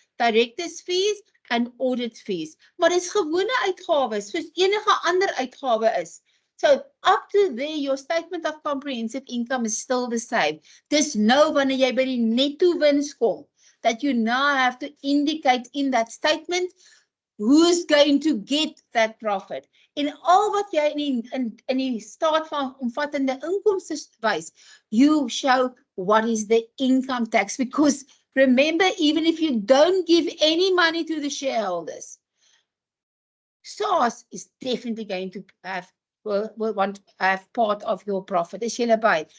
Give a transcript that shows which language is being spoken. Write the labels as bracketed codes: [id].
[en] Directors fees and audit fees. [af] Maar dis gewone uitgawes, soos enige ander uitgawe is. [en] So up to there, your statement of comprehensive income is still the same. [af] Dis nou wanneer jy by die netto wins kom, [en] that you now have to indicate in that statement who's going to get that profit. [af] En al wat jy in die staat van omvattende inkomste wys, [en] you show what is the income tax, because remember, even if you don't give any money to the shareholders, SARS is definitely going to will want to have part of your profit. [af] Is julle by?